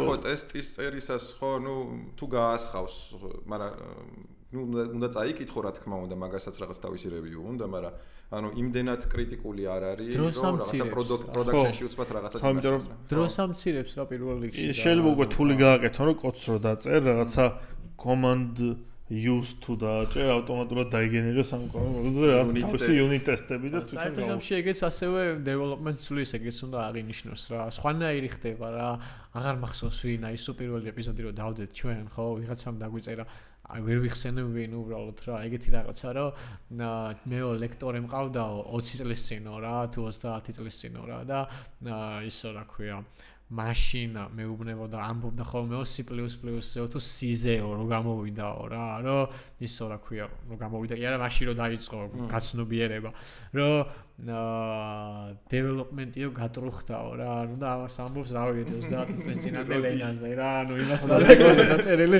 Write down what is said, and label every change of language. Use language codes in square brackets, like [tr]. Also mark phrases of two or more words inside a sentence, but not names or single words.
[ka] თან ხო ტესტის წერისას ხო ნუ თუ გაასხავს, მაგრამ უნდა წაიკითხო რა თქმა უნდა, მაგასაც რაღაც თავისი რევიუ უნდა, მაგრამ ანუ იმდენად კრიტიკული არ არის, რომ რაღაცა პროდაქშენში უცბად რაღაცა იმიტომ დროს ამცირებს რა პირველ რიგში. შეიძლება უკვე თული გააკეთო, რომ კოდს რო დაწერ, რაღაცა [en] command use to [ka] დააჭერ, ავტომატურად დაიგენეროს ამ კოდს და რაღაცა [en] unit test- [ka] ები და თვითონ საერთოდ ეგეც ასევე [en] development tool- [ka] ის ეგეც უნდა აღინიშნოს რა. სხვანაირი ხდება რა. აღარ მახსოვს ვინ აი სულ პირველი ეპიზოდი რო დავდეთ ჩვენ, ხო, ვიღაცამ დაგვიწერა აი ვერ ვიხსენებ ვინ უბრალოდ რა ეგეთი რაღაცა რომ მეო ლექტორი მყავდაო 20 წლის წინო რა თუ 30 წლის წინო რა და ისო რა ქვია მაშინ მეუბნებოდა ამბობდა ხოლმე C++-ზე თუ C-ზეო რომ გამოვიდაო რა რომ ისო რა ქვია რომ გამოვიდა კი არა მაშინ რომ დაიწყო გაცნობიერება რომ development-იო გატრუხდაო რა ნუ და ამას ამბობს რა ვიცი 30 წლის წინამდე ლენანზე რა ნუ იმას დაწერილი დაწერილი